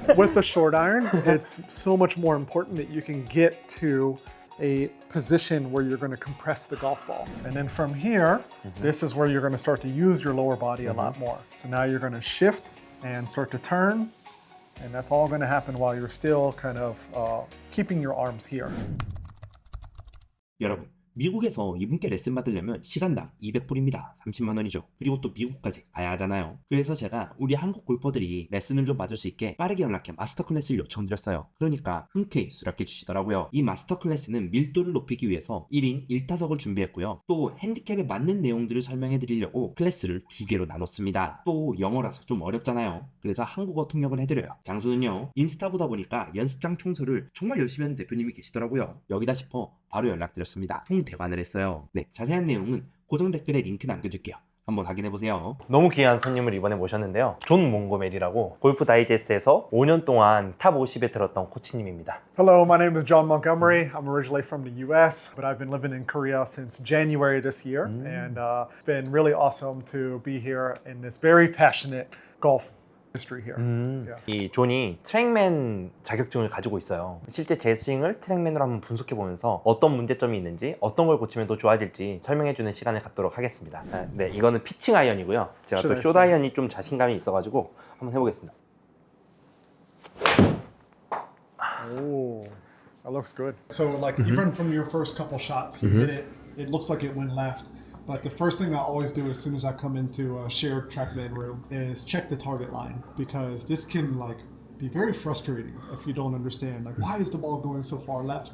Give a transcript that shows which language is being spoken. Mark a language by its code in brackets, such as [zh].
[en] With the short iron, it's so much more important that you can get to a position where you're going to compress the golf ball. And then from here, this is where you're going to start to use your lower body a lot more. So now you're going to shift and start to turn, and that's all going to happen while you're still kind of keeping your arms here. [ko] 여러분, 미국에서 이분께 레슨 받으려면 시간당 200불입니다. 30만 원이죠. 그리고 또 미국까지 가야 하잖아요. 그래서 제가 우리 한국 골퍼들이 레슨을 좀 받을 수 있게 빠르게 연락해 마스터 클래스를 요청드렸어요. 그러니까 흔쾌히 수락해 주시더라고요. 이 마스터 클래스는 밀도를 높이기 위해서 1인 1타석을 준비했고요. 또 핸디캡에 맞는 내용들을 설명해 드리려고 클래스를 2개로 나눴습니다. 또 영어라서 좀 어렵잖아요. 그래서 한국어 통역을 해드려요. 장소는요, 인스타보다 보니까 연습장 청소를 정말 열심히 하는 대표님이 계시더라고요. 여기다 싶어 바로 연락드렸습니다. 대관을 했어요. 네, 자세한 내용은 고정 댓글에 링크 남겨둘게요. 한번 확인해보세요. 너무 귀한 손님을 이번에 모셨는데요. 존 몽고메리라고 골프 다이제스트에서 5년 동안 탑 50에 들었던 코치님입니다. [en] Hello, my name is John Montgomery. I'm originally from the US, but I've been living in Korea since January this year. And it's been really awesome to be here in this very passionate golf history here. [ko] 이 존이 트랙맨 자격증을 가지고 있어요. 실제 제 스윙을 트랙맨으로 한번 분석해보면서 어떤 문제점이 있는지, 어떤 걸 고치면 더 좋아질지 설명해주는 시간을 갖도록 하겠습니다. 네, 이거는 피칭 아이언이고요. 제가 또 숏 아이언이 좀 자신감이 있어가지고 한번 해보겠습니다. [en] Oh, that looks good. So like even from your first couple shots, you hit it, it looks like it went left. But the first thing I always do as soon as I come into a shared TrackMan room is check the target line, because this can like be very frustrating if you don't understand like why is the ball going so far left.